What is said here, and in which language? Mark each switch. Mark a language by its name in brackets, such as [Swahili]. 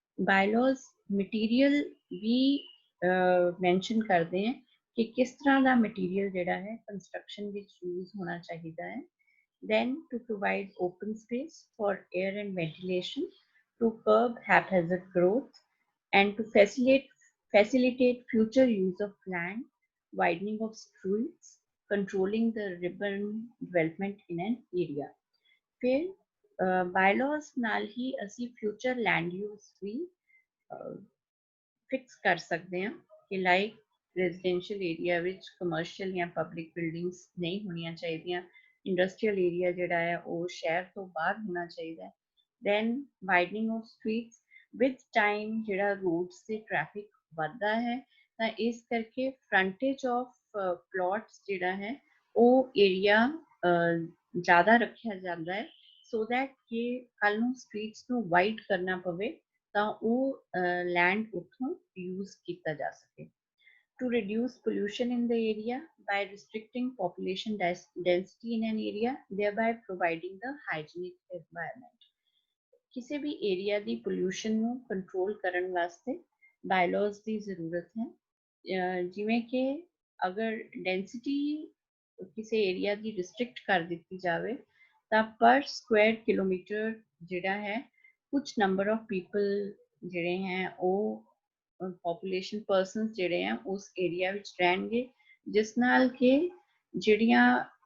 [Hindi] bylaws material भी mention करते हैं कि किस तरह का material ਜਿਹੜਾ है construction ਵਿੱਚ use होना चाहिए है। [English] Then to provide open space for air and ventilation, to curb haphazard growth and to facilitate future use of land, widening of streets, controlling the urban development in an area। [Punjabi] फिर bylaws ਨਾਲ ਹੀ ਅਸੀਂ future land use ਵੀ fix ਕਰ ਸਕਦੇ ਹਾਂ ਕਿ like residential area ਵਿੱਚ commercial ਜਾਂ public buildings ਨਹੀਂ ਹੋਣੀਆਂ ਚਾਹੀਦੀਆਂ। ਇੰਡਸਟਰੀਅਲ ਏਰੀਆ ਜਿਹੜਾ ਹੈ ਉਹ ਸ਼ਹਿਰ ਤੋਂ ਬਾਹਰ ਹੋਣਾ ਚਾਹੀਦਾ ਹੈ। [English] then widening of streets with time [Punjabi] ਜਿਹੜਾ ਰੋਡਸ ਤੇ ਟ੍ਰੈਫਿਕ ਵੱਧਦਾ ਹੈ ਤਾਂ ਇਸ ਕਰਕੇ [English] frontage of plots [Punjabi] ਜਿਹੜਾ ਹੈ ਉਹ ਏਰੀਆ ਜ਼ਿਆਦਾ ਰੱਖਿਆ ਜਾਂਦਾ ਹੈ ਸੋ ਦੈਟ ਕਿ ਕੱਲ ਨੂੰ ਸਟਰੀਟਸ ਨੂੰ ਵਾਈਡ ਕਰਨਾ ਪਵੇ ਤਾਂ ਉਹ ਲੈਂਡ ਉੱਥੋਂ ਯੂਜ਼ ਕੀਤਾ ਜਾ ਸਕੇ। [English] To reduce pollution in the area by restricting population density in an area, thereby providing the hygienic environment। [Punjabi] ਕਿਸੇ ਵੀ ਏਰੀਆ ਦੀ ਪੋਲਿਊਸ਼ਨ ਨੂੰ ਕੰਟਰੋਲ ਕਰਨ ਵਾਸਤੇ ਬਾਇਲਾਜ਼ ਦੀ ਜ਼ਰੂਰਤ ਹੈ। ਜਿਵੇਂ ਕਿ ਅਗਰ ਡੈਂਸਿਟੀ ਕਿਸੇ ਏਰੀਆ ਦੀ ਰਿਸਟ੍ਰਿਕਟ ਕਰ ਦਿੱਤੀ ਜਾਵੇ ਤਾਂ ਪਰ ਸਕੁਆਇਰ ਕਿਲੋਮੀਟਰ ਜਿਹੜਾ ਹੈ ਕੁਝ [English] number of people [Punjabi] ਜਿਹੜੇ ਹੈ ਉਹ ਪੋਪੂਲੇਸ਼ਨ ਪਰਸਨਸ ਜਿਹੜੇ ਆ ਉਸ ਏਰੀਆ ਵਿੱਚ ਰਹਿਣਗੇ ਜਿਸ ਨਾਲ ਕਿ ਜਿਹੜੀਆਂ